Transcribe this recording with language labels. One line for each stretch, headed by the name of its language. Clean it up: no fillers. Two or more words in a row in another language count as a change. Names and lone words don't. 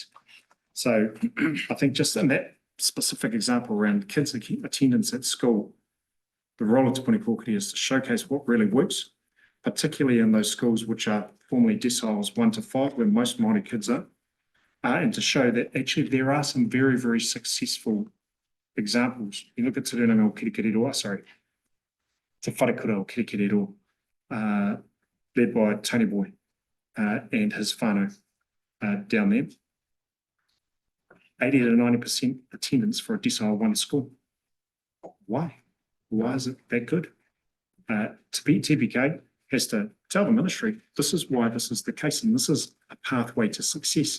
English: So I think just in that specific example around kids' attendance at school, the role of Te Puni Kōkiri is to showcase what really works, particularly in those schools which are formally deciles 1 to 5, where most Māori kids are, and to show that actually there are some very, very successful examples. You look at Te Rūnanga o Kirikiriroa, sorry, Te Wharekura o Kirikiriroa, led by Tony Boy and his whānau down there. 80 to 90% attendance for a decile 1 school. Why? Why is it that good? TPK has to tell the ministry, this is why this is the case, and this is a pathway to success.